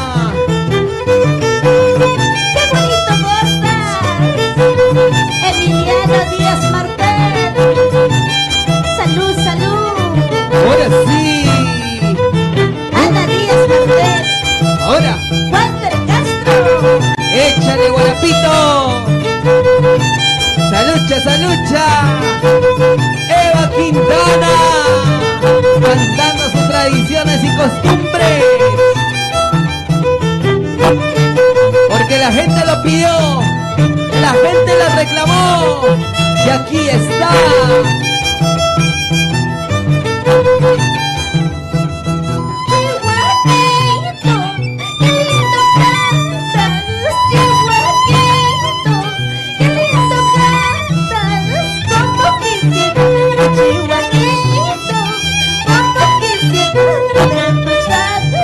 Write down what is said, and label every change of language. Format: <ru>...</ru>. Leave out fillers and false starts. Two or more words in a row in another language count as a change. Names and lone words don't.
<es>¡Qué bonito gozas! Emiliano Díaz Martel. Salud, salud. Ahora sí. Ana Díaz Martel. Ahora. Walter Castro. Échale, guarapito. Salucha, salucha. Eva Quintana. Cantando sus tradiciones y costumbres. Porque la gente lo pidió. La gente la reclamó. Y aquí está. Chihuahueñito, qué lindo cantas, Chihuahueñito, qué lindo cantas, como quisiera, Chihuahueñito, como quisiera tener tus labios.</es>